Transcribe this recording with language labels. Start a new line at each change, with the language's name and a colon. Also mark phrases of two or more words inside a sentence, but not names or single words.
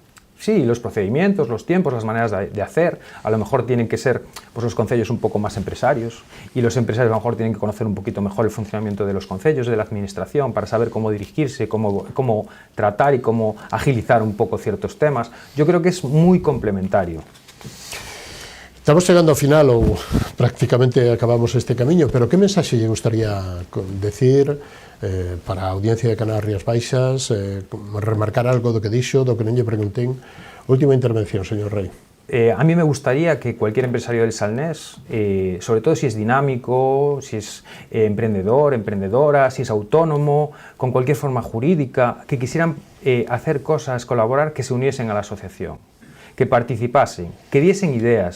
Spanish: Sí, los procedimientos, los tiempos, las maneras de hacer, a lo mejor tienen que ser pues, los concellos un poco más empresarios, y los empresarios a lo mejor tienen que conocer un poquito mejor el funcionamiento de los concellos, de la administración, para saber cómo dirigirse, cómo tratar y cómo agilizar un poco ciertos temas. Yo creo que es muy complementario.
Galician: Estamos chegando ao final ou prácticamente acabamos este camiño, pero que mensaxe lle gustaría decir para a audiencia de Canal Rías Baixas, remarcar algo do que dixo, do que non lle preguntén?
Spanish: Última intervención, señor Rey. A mí me gustaría que cualquier empresario del Salnés, sobre todo si es dinámico, si es emprendedor, emprendedora, si es autónomo, con cualquier forma jurídica, que quisieran hacer cosas, colaborar, que se uniesen a la asociación, que participasen, que diesen ideas.